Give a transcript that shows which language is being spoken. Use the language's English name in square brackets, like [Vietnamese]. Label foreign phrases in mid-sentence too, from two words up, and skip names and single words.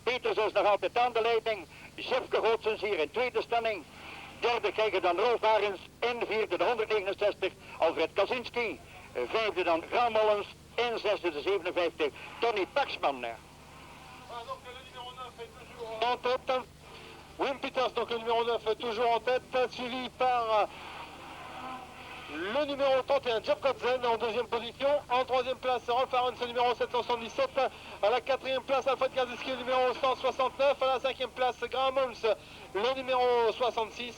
[Dutch] Peters is nog altijd aan de leiding. Jeff Geholtz is hier in tweede stelling. Derde krijgen dan Rolf Arens. En vierde de 169 Alfred Kaczynski. Vijfde dan Graham Holmes. En zesde de 57 Tony Paxman. [French] En tête, Wim Peters, donc le numéro 9 toujours en tête, suivi par le numéro 31 Jeff Godsen en 2e position. En 3e place Rolf Arens, le numéro 777. À la 4e place Alfred Kardinsky, le numéro 169. À la 5e place Graham Holmes, le numéro 66.